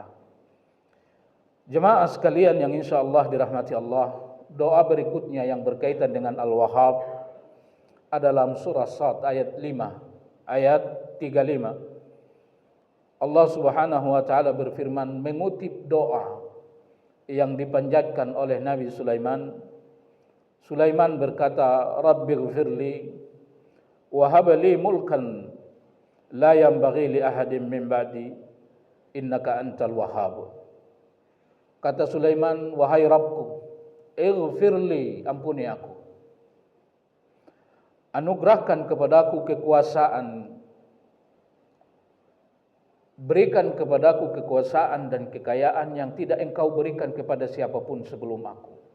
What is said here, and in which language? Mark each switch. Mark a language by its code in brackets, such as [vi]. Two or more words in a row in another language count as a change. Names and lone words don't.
[id] Jemaah sekalian yang insyaallah dirahmati Allah, doa berikutnya yang berkaitan dengan Al-Wahhab adalah surah Sad ayat 5, ayat 35. Allah [ar] سبحانه وتعالى [id] berfirman mengutip doa yang dipanjatkan oleh Nabi Sulaiman. Sulaiman berkata, [ar] "رب اغفر لي وهب لي ملكا لا ينبغي لأحد من بعدي إنك أنت الوهاب." [id] Kata Sulaiman, "Wahai Rabbku, ighfirli, ampuni aku. Anugerahkan kepadaku kekuasaan, berikan kepadaku kekuasaan dan kekayaan yang tidak engkau berikan kepada siapapun sebelum aku.